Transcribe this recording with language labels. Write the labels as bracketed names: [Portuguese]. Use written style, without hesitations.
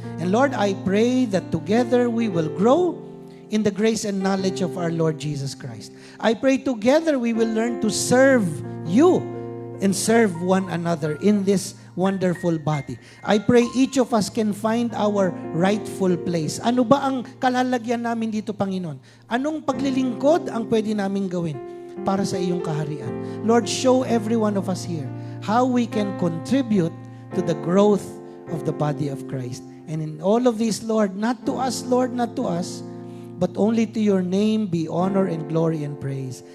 [English] And Lord, I pray that together we will grow in the grace and knowledge of our Lord Jesus Christ. I pray together we will learn to serve you and serve one another in this wonderful body. I pray each of us can find our rightful place. [Filipino] Ano ba ang kalalagyan namin dito, Panginoon? Anong paglilingkod ang pwede namin gawin para sa iyong kaharian? [English] Lord, show every one of us here how we can contribute to the growth of the body of Christ. And in all of this, Lord, not to us, Lord, not to us, but only to your name be honor and glory and praise.